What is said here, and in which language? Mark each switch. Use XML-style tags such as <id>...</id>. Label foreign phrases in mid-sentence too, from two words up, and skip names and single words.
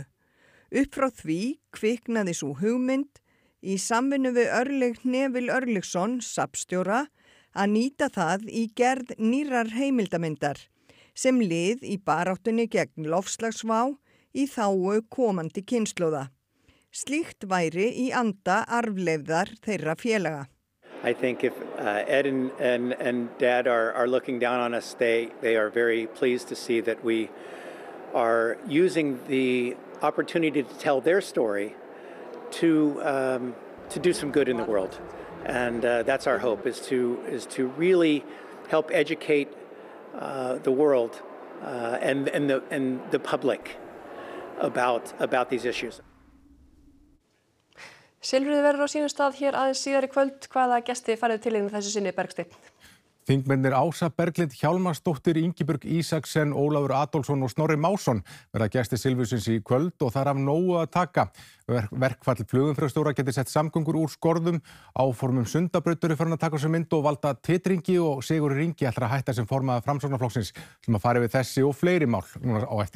<is>Upp frá því kviknaði sú hugmynd í samvinnu við Örlyg Hnefil Örlygsson, safnstjóra, að nýta það í gerð nýrrar heimildamyndar sem lið í baráttunni gegn loftslagsvá í þágu komandi kynslóða. Slíkt væri í anda arfleifðar þeirra félaga.</is> <en>I think if Ed and Dad are looking down on us, they are very pleased to see that we are using the opportunity to tell their story to do some good in the world. And that's our hope, is to really help educate the world and the public about these issues.</en> <is>Silfrið verður á sínum stað hér aðeins síðar í kvöld. Hvaða gesti farið til inn þessu sinni, Bergsteinn? Þingmennir Ása Berglind Hjálmarsdóttir, Ingibjörg Ísaksen, Ólafur Adolfsson og Snorri Másson verða gestir Silfursins í kvöld og þar af nógu að taka. Verkfall flugumferðarstjóra geti sett samgöngur úr skorðum, áformum Sundabrautar farin að taka sér mynd og valda titringi og Sigurður Ingi ætlar að hætta sem formaður Framsóknarflokksins sem að fara við þessi og fleiri mál núna á eftir.</is>